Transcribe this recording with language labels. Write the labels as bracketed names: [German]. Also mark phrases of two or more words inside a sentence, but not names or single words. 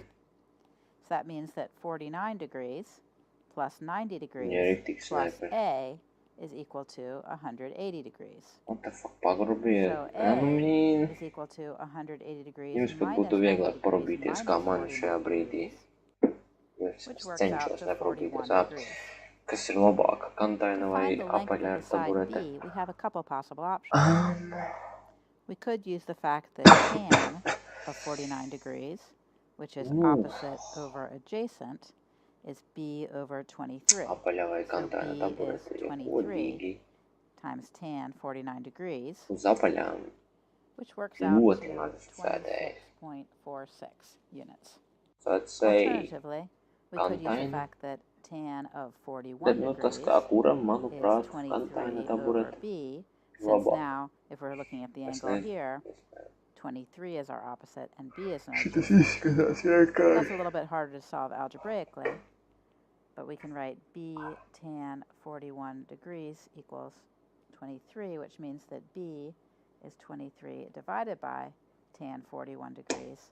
[English] So that means that 49 degrees plus 90 degrees plus A is equal to 180 degrees. What the fuck, pagrobiet? So A is equal to 180 degrees minus 90 degrees minus 49 degrees, which works out to 41 degrees. [Latvian] Kas ir labāka, kantaina vai [English] To find the length [Latvian] apaļa ar [English] of the side [Latvian] taburete? [English] B, we have a couple possible options. We could use the fact that tan of 49 degrees, which is opposite over adjacent, is B over 23. [Latvian] Apaļa vai [English] So [Latvian] kantaina [English] B [Latvian] taburete [English] is [Latvian] ir [English] 23 [Latvian] godīgi. [English] times tan 49 degrees, [Latvian] Uz apaļām [English] which works out [Latvian] ļoti [English] to [Latvian] maz sēdēji. [English] 26.46 units. So I'd say Alternatively, we could use the [Latvian] kantaina. [English] fact that tan of 41 [Latvian] Bet nu tas kā [English] degrees [Latvian] kuram, [English] is [Latvian] manuprāt, [English] 23 [Latvian] kantaina [English] over [Latvian] taburete [English] B, since [Latvian] labāk. [English] now, if we're looking at the [Latvian] Es [English] angle [Latvian] nezinu. [English] here, 23 is our opposite and B is an [Latvian] Šitas [English] adjacent. [Latvian] izskatās [English] That's [Latvian] vienkārši. [English] a little bit harder to solve algebraically, but we can write B tan 41 degrees equals 23, which means that B is 23 divided by tan 41 degrees.